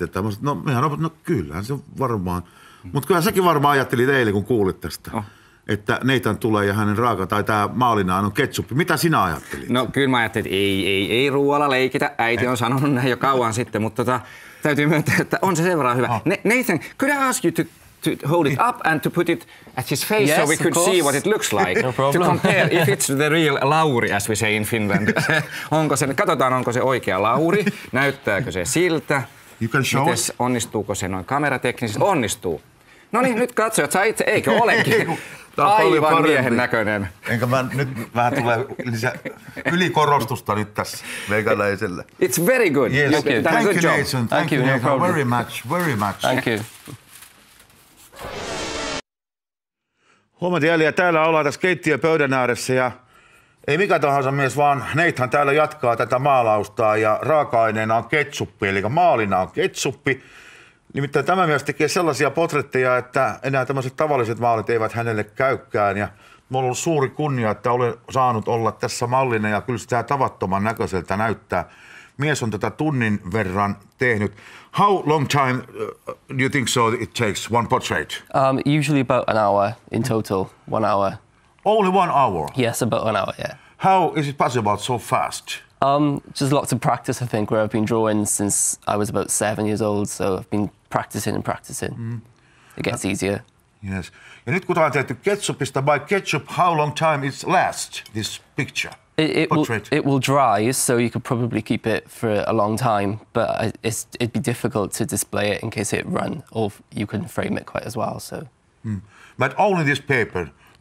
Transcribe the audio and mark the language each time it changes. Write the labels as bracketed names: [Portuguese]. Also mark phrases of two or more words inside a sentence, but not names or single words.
[Finnish] Mä sanoin, no kyllähän se varmaan. Mutta kyllä säkin varmaan ajattelit eilen, kun kuulit tästä. Että Nathan tulee ja hänen raaka tai tämä maalinaan on ketsuppi. Mitä sinä ajattelit? No kyllä mä ajattelin, että ei ruoalla leikitä. Äiti on sanonut näin jo kauan sitten, mutta täytyy myöntää, että on se sen verran hyvä. [English] Nathan, could I ask you to hold it up and to put it at his face yes, so we could see what it looks like? No problem. To compare if it's the real Lauri, as we say in Finland. [Finnish] Katsotaan, onko se oikea Lauri, näyttääkö se siltä. [English] You can show it. [Finnish] Onnistuuko se noin kamerateknisesti? Onnistuu. No niin, nyt katsojat, saa itse, eikö olekin? Aivan miehen näköinen. Enkä mä nyt vähän tulee ylikorostusta nyt tässä meikäläiselle. [English] It's very good. Yes. Thank you. Thank you, job. Nathan. Thank you, no problem. Very much, very much. Thank you. [Finnish] Huomenta jälleen, täällä ollaan tässä keittiöpöydän ääressä ja ei mikä tahansa mies, vaan Nathan täällä jatkaa tätä maalausta ja raaka-aineena on ketsuppi, eli maalina on ketsuppi. Nimittäin tämä mies tekee sellaisia potretteja, että enää tämmöiset tavalliset maalit eivät hänelle käykään. Ja mulla on ollut suuri kunnia, että olen saanut olla tässä mallina ja kyllä sitä tavattoman näköiseltä näyttää. Mies on tätä tunnin verran tehnyt. [English] How long time do you think so it takes one portrait? Usually about an hour in total, 1 hour. Only 1 hour? Yes, about an hour, yeah. How is it possible so fast? Just lots of practice, I think, where I've been drawing since I was about 7 years old, so I've been practicing and practicing. It gets easier. Yes. [Finnish] Ja nyt kun tämä on tehty ketsupista [English] by ketchup, how long time it lasts, this picture? It will dry, so you could probably keep it for a long time, but it'd be difficult to display it in case it run, or you couldn't frame it quite as well. So. But only this paper, no